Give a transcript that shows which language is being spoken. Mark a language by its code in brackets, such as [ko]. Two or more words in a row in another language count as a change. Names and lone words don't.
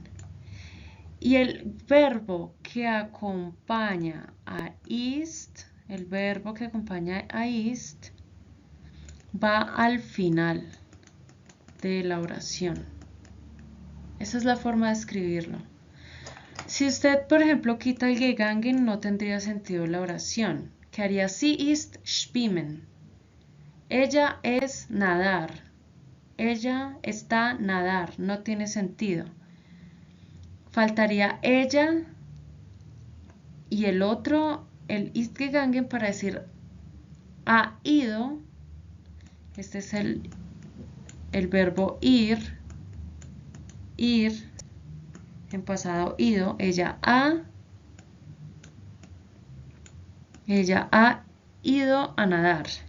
[es] Y el verbo que acompaña a ist, el verbo que acompaña a ist, va al final de la oración. Esa es la forma de escribirlo. Si usted, por ejemplo, quita el gegangen, no tendría sentido la oración. Quedaría [de] sie ist schwimmen. [es] Ella es nadar. Ella está nadar. No tiene sentido. Faltaría ella y el otro, el [de] ist gegangen, [es] para decir ha ido. Este es el verbo ir. En pasado ido, ella ha ido a nadar.